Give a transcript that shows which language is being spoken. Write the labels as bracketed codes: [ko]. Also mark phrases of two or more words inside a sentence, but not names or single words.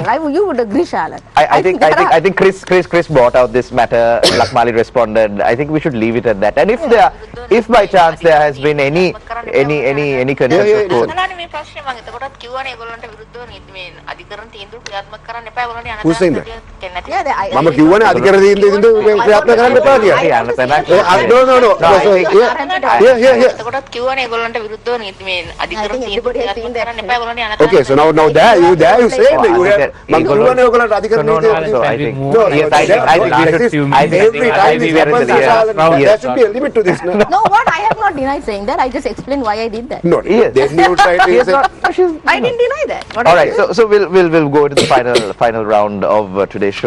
[en] You would agree, Shalan. I think Chris brought out this matter. Lakmali responded. I think we should leave it at that. And if by chance there has been any consensus vote. Who's saying that? Yeah, [si] මම කිව්වනේ අධිකරණ තීන්දුව ක්‍රියාත්මක කරන්න එපා කියලා. [en] Yeah, and then No. So here. [si] එතකොටත් කිව්වනේ ඒගොල්ලන්ට විරුද්ධව නීති මේ අධිකරණ තීන්දුව කරන්න එපා ඒගොල්ලන්ට යන [en] Okay, so now there you say Oh, you I have think [si] මම කියවනේ ඔයගොල්ලන්ට අධිකරණ [en] No, [si] නීතිය [en] no, So I think No, yes, I think every time we it were in happens, the there should be a limit to this. No, what? I have not denied saying that. I just explained why I did that. No, Yes. then you try to Yes, say not, no, she's, I didn't deny that. What all I right, did- so we'll go to the final round of today's show.